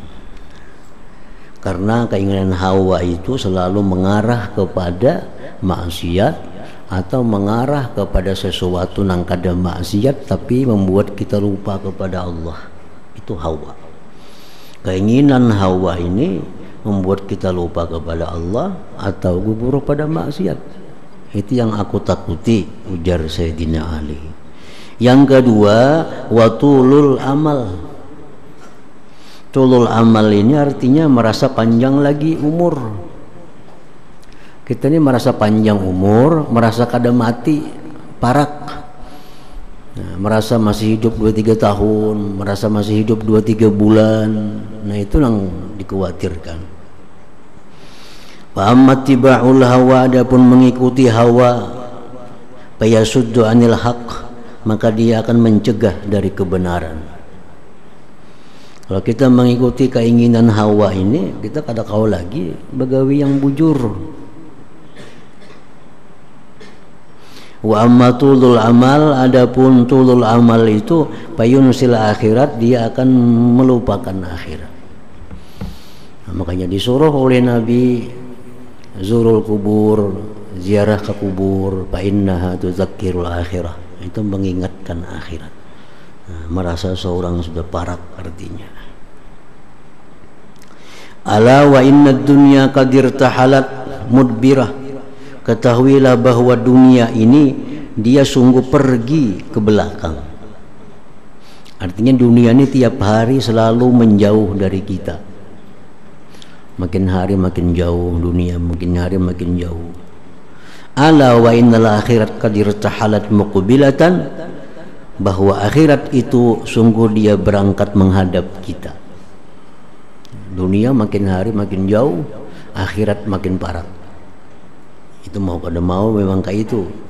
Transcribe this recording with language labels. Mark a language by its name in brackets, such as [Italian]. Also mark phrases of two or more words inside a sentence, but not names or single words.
[Banjar] Karena keinginan hawa itu selalu mengarah kepada maksiat atau mengarah kepada sesuatu yang kada maksiat tapi membuat kita lupa kepada Allah. Itu hawa. Keinginan hawa ini membuat kita lupa kepada Allah atau gugur pada maksiat. Itu yang aku takuti, ujar Sayyidina Ali. Yang kedua, [Arabic] وطول الأمل. [Banjar] Tulul amal ini artinya merasa panjang lagi umur. Kita ini merasa panjang umur, merasa kada mati, parak. Nah, merasa masih hidup 2-3 tahun, merasa masih hidup 2-3 bulan. Nah, itu yang dikhawatirkan. [Arabic] فأما اتباع الهوى, [Banjar] adapun mengikuti hawa, [Arabic] فيصد عن الحق, [Banjar] maka dia akan mencegah dari kebenaran. Kalau kita mengikuti keinginan hawa ini, kita kada kau lagi begawi yang bujur. [Arabic] وأما طول الأمل, [Banjar] adapun [Arabic] طول الأمل [Banjar] itu [Arabic] فينسي الآخرة, [Banjar] dia akan melupakan akhirat. Nah, makanya disuruh oleh Nabi [Arabic] زوروا القبور, [Banjar] ziarah ke kubur, [Arabic] فإنها تذكر الآخرة. [Banjar] Itu mengingatkan akhirat. Nah, merasa seorang sudah parak artinya. [Arabic] ألا وإن الدنيا قد ارتحلت مدبرة. [Banjar] Ketahuilah bahwa dunia ini dia sungguh pergi ke belakang. Artinya dunia ini tiap hari selalu menjauh dari kita. Makin hari makin jauh dunia, makin hari makin jauh. [Arabic] ألا وإن الآخرة قد ارتحلت مقبلة, [Banjar] bahwa akhirat itu sungguh dia berangkat menghadap kita. Dunia makin hari makin jauh, akhirat makin parah. Itu mau kada mau memang kayak itu.